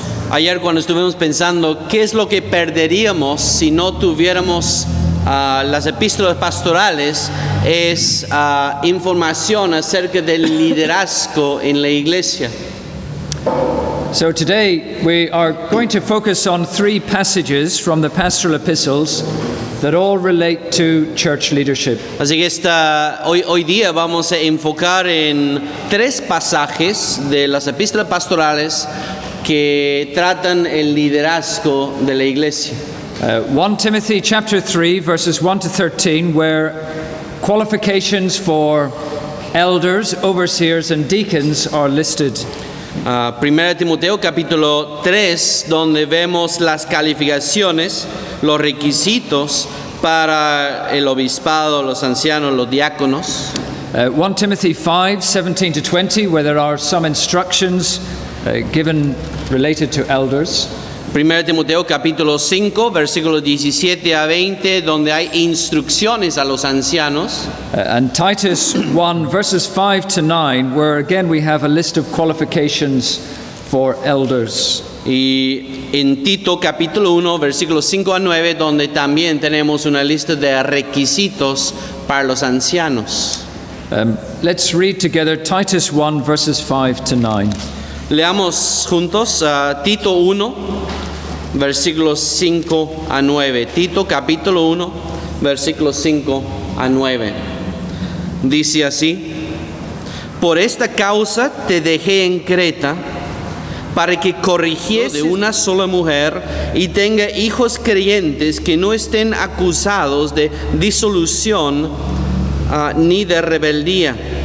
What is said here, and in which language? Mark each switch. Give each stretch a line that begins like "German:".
Spanish: Ayer cuando estuvimos pensando qué es lo que perderíamos si no tuviéramos las epístolas pastorales, es información acerca del liderazgo en la iglesia.
English: So today we are going to focus on 3 passages from the pastoral epistles that all relate to church leadership.
Spanish: Así que hoy día vamos a enfocar en 3 pasajes de las epístolas pastorales que tratan el liderazgo de la iglesia.
English: 1 Timothy chapter 3 verses 1 to 13, where qualifications for elders, overseers and deacons are listed.
Spanish: 1 Timoteo capítulo 3, donde vemos las calificaciones, los requisitos para el obispado, los ancianos, los diáconos.
English: 1 Timothy 5, 17 to 20, where there are some instructions given related to elders.
Spanish: 1 Timoteo capítulo 5, versículos 17 a 20, donde hay instrucciones a los ancianos.
English: And Titus 1, verses 5 to 9, where again we have a list of qualifications for elders.
Spanish: Y en Tito capítulo 1, versículos 5 a 9, donde también tenemos una lista de requisitos para los ancianos.
English: Let's read together Titus 1, verses 5 to 9.
Spanish: Leamos juntos Tito 1, versículos 5 a 9. Tito capítulo 1, versículos 5 a 9. Dice así: Por esta causa te dejé en Creta, para que corrigieses de una sola mujer y tenga hijos creyentes que no estén acusados de disolución ni de rebeldía.